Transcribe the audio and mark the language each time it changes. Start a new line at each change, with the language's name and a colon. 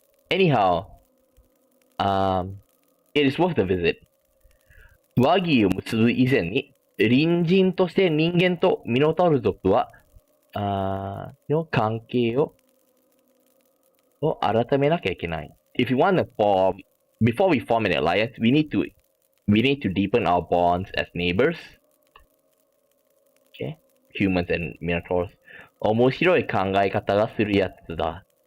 English: Anyhow, it is worth the visit.
Japanese: 和議を結ぶ以前に、隣人として人間とミノタウル族は、の関係を改めなきゃいけない。
English: If we want to before we form an alliance, we need to deepen our bonds as neighbors. Okay, humans and minotaurs.
Japanese: 面白い考え方がするやつだ。